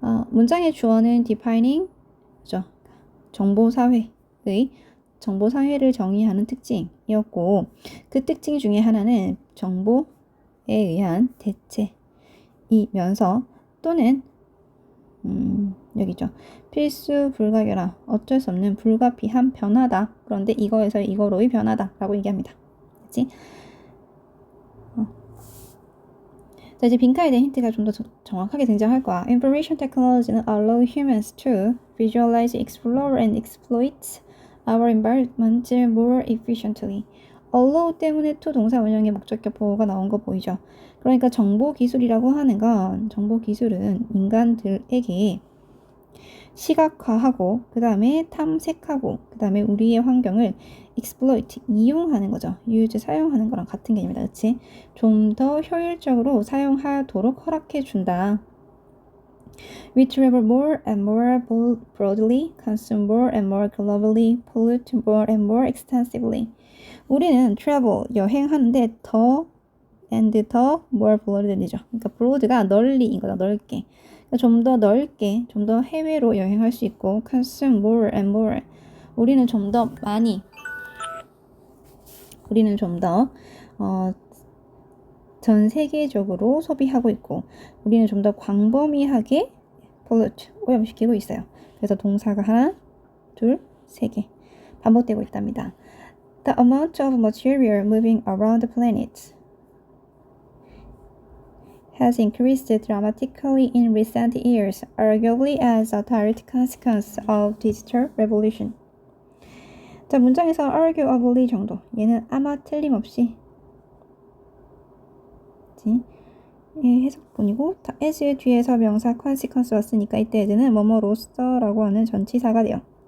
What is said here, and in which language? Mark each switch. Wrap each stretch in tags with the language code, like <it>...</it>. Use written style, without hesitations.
<ko>문장의 주어는 defining, 그죠? 정보사회의 정보사회를 정의하는 특징이었고, 그 특징 중에 하나는 정보에 의한 대체이면서 또는 여기죠. 필수 불가결한, 어쩔 수 없는 불가피한 변화다. 그런데 이거에서 이거로의 변화다라고 얘기합니다. 그치? 자, 이제 빈칸에 대한 힌트가 좀 더 정확하게 등장할 거야.</ko> <en>Information technology는 allow humans to visualize, explore, and exploit our environment more efficiently.</en> <ko>allow 때문에 to 동사 원형의 목적격 보호가 나온 거 보이죠? 그러니까 정보 기술이라고 하는 건, 정보 기술은 인간들에게 시각화하고, 그 다음에 탐색하고, 그 다음에 우리의 환경을 exploit, 이용하는 거죠. use, 사용하는 거랑 같은 개념이다. 그치? 좀 더 효율적으로 사용하도록 허락해준다.</ko> <en>We travel more and more broadly, consume more and more globally, pollute more and more extensively.</en> <ko>우리는 travel, 여행하는데 더 and 더</ko> <en>more broadly</en> <ko>죠. 그러니까 broad가 널리인 거다, 넓게. 좀 더 넓게, 좀 더 해외로 여행할 수 있고,</ko> <en>consume more and more.</en> <ko>우리는 좀 더 많이, 우리는 좀 더 전 세계적으로 소비하고 있고, 우리는 좀 더 광범위하게 pollute, 오염시키고 있어요. 그래서 동사가 하나, 둘, 세 개 반복되고 있답니다.</ko> <en>The amount of material moving around the planet has increased dramatically in recent years, arguably as a direct consequence of digital revolution.</en> <ko>자, 문장에서 arguably 정도, 얘는 아마 틀림없이 해석본이고, as의 뒤에서 명사 consequence 왔으니까 이때 as는 뭐뭐로서라고 하는 전치사가 돼요.</ko>